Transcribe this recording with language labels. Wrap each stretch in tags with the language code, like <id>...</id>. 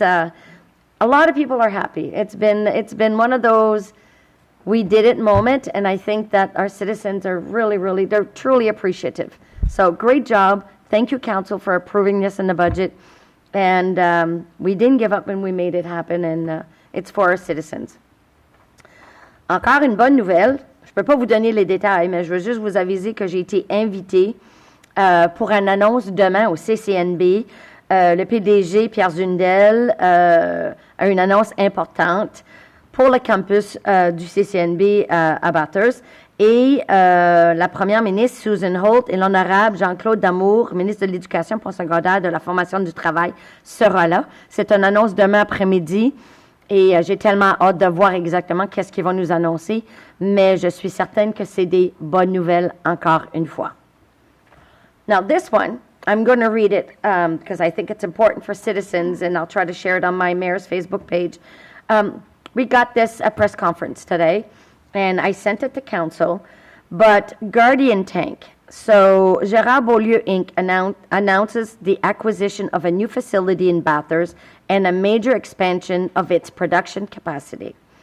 <en>A lot of people are happy. It's been one of those we did it moment, and I think that our citizens are really, they're truly appreciative. So great job. Thank you, Council, for approving this in the budget. And we didn't give up and we made it happen, and it's for our citizens.</en> <fr>Encore une bonne nouvelle. Je ne peux pas vous donner les détails, mais je veux juste vous aviser que j'ai été invitée pour une annonce demain au CCNB. Le PDG, Pierre Zundel, a une annonce importante pour le campus du CCNB à Bathurst. Et la première ministre, Susan Holt, et l'honorable Jean-Claude Damour, ministre de l'Éducation postsecondaire, de la formation du travail, sera là. C'est une annonce demain après-midi. Et j'ai tellement hâte de voir exactement qu'est-ce qu'ils vont nous annoncer. Mais je suis certaine que c'est des bonnes nouvelles encore une fois.</fr> <en>Now this one, I'm going to read it because I think it's important for citizens, and I'll try to share it on my mayor's Facebook page. We got this at press conference today, and I sent it to council, but Guardian Tank. So Gérard Beaulieu Inc. announces the acquisition of a new facility in Bathurst and a major expansion of its production capacity.</en>